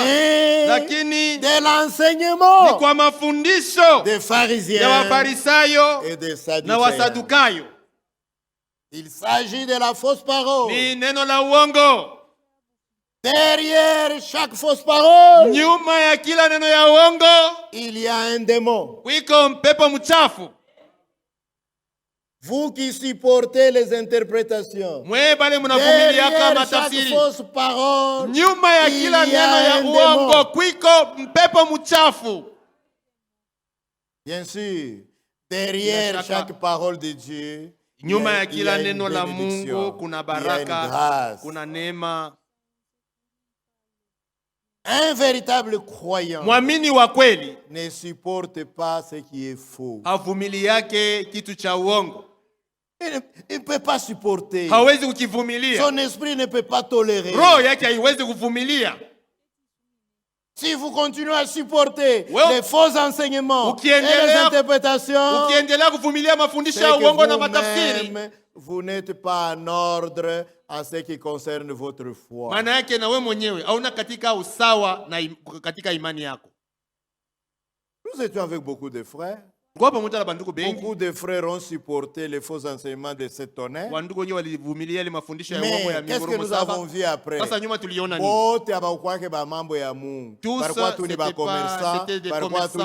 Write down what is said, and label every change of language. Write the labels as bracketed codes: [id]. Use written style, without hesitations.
[fr] mais [sw] lakini [fr] de [sw] ni [fr] l'enseignement [sw] kwa mafundisho [fr] des [sw] ya [fr] pharisiens [sw] Wafarisayo [fr] et des [sw] na [fr] sadducéens. [sw] Wasadukayo. [fr] Il s'agit de la fausse parole. [sw] Ni neno la uongo. [fr] Derrière chaque fausse parole, [sw] nyuma ya kila neno ya uongo, [fr] il y a un démon. [sw] kuiko mpepo mchafu. [fr] Vous qui supportez les interprétations, [sw] Mwe bale mnavumilia kama [fr] derrière chaque [sw] tafsiri, [fr] fausse parole, [sw] nyuma ya [fr] il [sw] kila [fr] y a [sw] neno ya [fr] un [sw] uongo, [fr] démon. [sw] kuiko mpepo mchafu. [fr] Bien sûr, derrière chaque parole de Dieu, [sw] Nyuma ya [fr] il y [sw] kila [fr] a une [sw] neno la [fr] bénédiction, [sw] Mungu kuna [fr] il y a une [sw] baraka, [fr] grâce. [sw] kuna neema. [fr] Un véritable croyant [sw] Mwamini wa kweli [fr] ne supporte pas ce qui est faux. [sw] havumili yake kitu cha uongo, [fr] Il ne peut pas supporter. [sw] hawezi kukivumilia. [fr] Son esprit ne peut pas tolérer. [sw] Roho yake haiwezi kuvumilia. [fr] Si vous continuez à supporter Well, les faux enseignements et les [sw] ukiendelea [fr] interprétations, [sw] ukiendelea kuvumilia mafundisho [fr] c'est [sw] ya [fr] que [sw] uongo na matafsiri, [fr] vous-même, vous n'êtes pas en ordre en ce qui concerne votre foi. [sw] maana yake na wewe mwenyewe hauna katika usawa na katika imani yako. [fr] Nous étions avec beaucoup de frères. [sw] Kwa pamoja na bandugu bengi, [fr] Beaucoup de frères ont supporté les faux enseignements de cet tonnerre. [sw] wandugu wengi walivumilia ile mafundisho ya [fr] Mais [sw] uongo ya [fr] qu'est-ce que [sw] mingurumo [fr] nous avons [sw] saba. [fr] vu après? [sw] Sasa nyuma tuliona nini? Bote abakwake ba mambo ya Mungu. [fr] Tous, [sw] Barikuwa tu ni [fr] c'était [sw] ba [fr] pas- commerçants, c'était des [sw] barikuwa tu ni